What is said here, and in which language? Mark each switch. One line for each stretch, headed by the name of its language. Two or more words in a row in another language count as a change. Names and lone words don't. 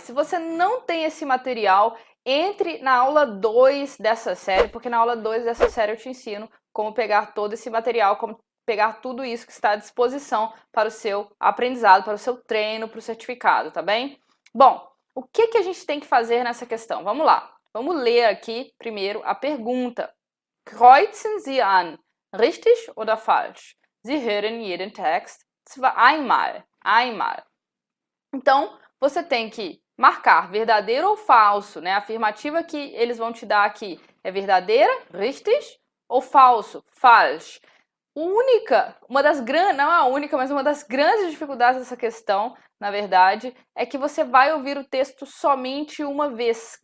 Portuguese: Se você não tem esse material, entre na aula 2 dessa série, porque na aula 2 dessa série eu te ensino como pegar todo esse material, como pegar tudo isso que está à disposição para o seu aprendizado, para o seu treino, para o certificado, tá bem? Bom, o que a gente tem que fazer nessa questão? Vamos lá, vamos ler aqui primeiro a pergunta.
German: Kreuzen Sie an, richtig oder falsch? Sie hören jeden Text einmal.
Portuguese: Então, você tem que marcar verdadeiro ou falso, né? A afirmativa que eles vão te dar aqui é verdadeira, richtig, ou falso, falsch. Uma das grandes, não a única, mas uma das grandes dificuldades dessa questão, na verdade, é que você vai ouvir o texto somente uma vez.